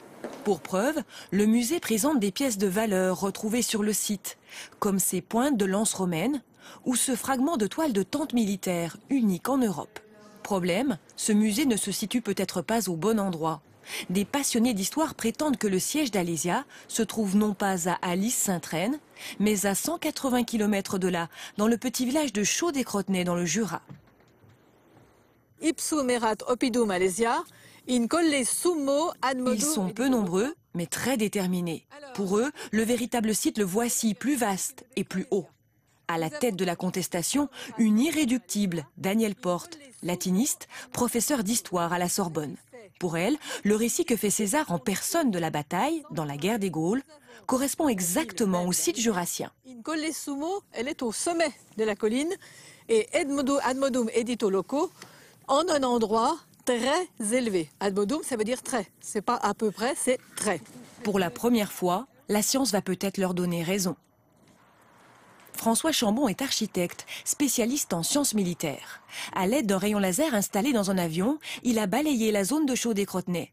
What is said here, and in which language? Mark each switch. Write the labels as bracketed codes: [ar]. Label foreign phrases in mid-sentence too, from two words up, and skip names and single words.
[fr] Pour preuve, le musée présente des pièces de valeur retrouvées sur le site, comme ces pointes de lance romaines ou ce fragment de toile de tente militaire, unique en Europe. Problème, ce musée ne se situe peut-être pas au bon endroit. Des passionnés d'histoire prétendent que le siège d'Alésia se trouve non pas à Alys-Sainte-Reine, mais à 180 km de là, dans le petit village de Chaux-des-Crotenay dans le Jura. [la] Ipsum erat oppidum Alésia, in colle summo admodum. [fr] Ils sont peu nombreux, mais très déterminés. Pour eux, le véritable site le voici, plus vaste et plus haut. À la tête de la contestation, une irréductible, Danielle Porte, latiniste, professeure d'histoire à la Sorbonne. Pour elle, le récit que fait César en personne de la bataille, dans la guerre des Gaules, correspond exactement au site jurassien. [la] In colle summo, [fr] elle est au sommet de la colline, [la] et admodum edito loco, [fr] en un endroit très élevé. Admodum, ça veut dire très. C'est pas à peu près, c'est très. Pour la première fois, la science va peut-être leur donner raison. François Chambon est architecte, spécialiste en sciences militaires. À l'aide d'un rayon laser installé dans un avion, il a balayé la zone de Chaux-des-Crotenay.